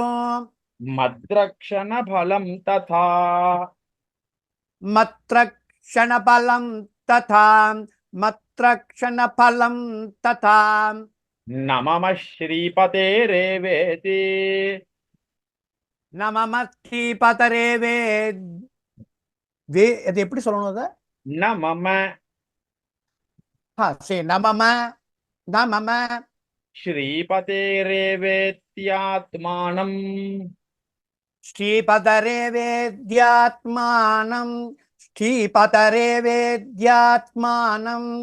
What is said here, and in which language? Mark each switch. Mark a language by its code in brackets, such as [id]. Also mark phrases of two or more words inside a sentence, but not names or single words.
[sa] मद्रक्षणफलं तथा मत्रक्षणफलं तथा मत्रक्षणफलं तथा न मम श्रीपतेरेवेति न मम श्रीपतरे [ta] இது எப்படி சொல்லணும்? அது [sa] न मम சரி, न मम श्रीपतेरेवेत्यात्मानं श्रीपतरे वेद्यात्मानं श्रीपतरे वेद्यात्मानं